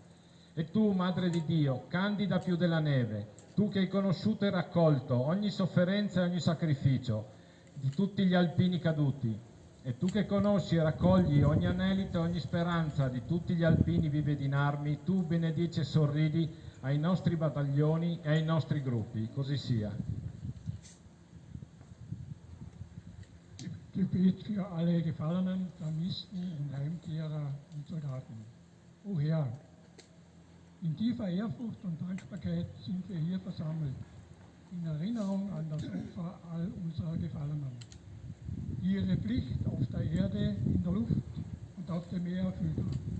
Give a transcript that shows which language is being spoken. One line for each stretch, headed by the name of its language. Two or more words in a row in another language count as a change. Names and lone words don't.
Italian: E tu, Madre di Dio, candida più della neve, tu che hai conosciuto e raccolto ogni sofferenza e ogni sacrificio di tutti gli alpini caduti, e tu che conosci e raccogli ogni anelito e ogni speranza di tutti gli alpini vivi in armi, tu benedici e sorridi ai nostri battaglioni e ai nostri gruppi, così sia.
German: Gebet für alle Gefallenen, Vermissten und Heimkehrer und Soldaten. O Herr, in tiefer Ehrfurcht und Dankbarkeit sind wir hier versammelt, in Erinnerung an das Opfer all unserer Gefallenen, die ihre Pflicht auf der Erde, in der Luft und auf dem Meer erfüllt haben.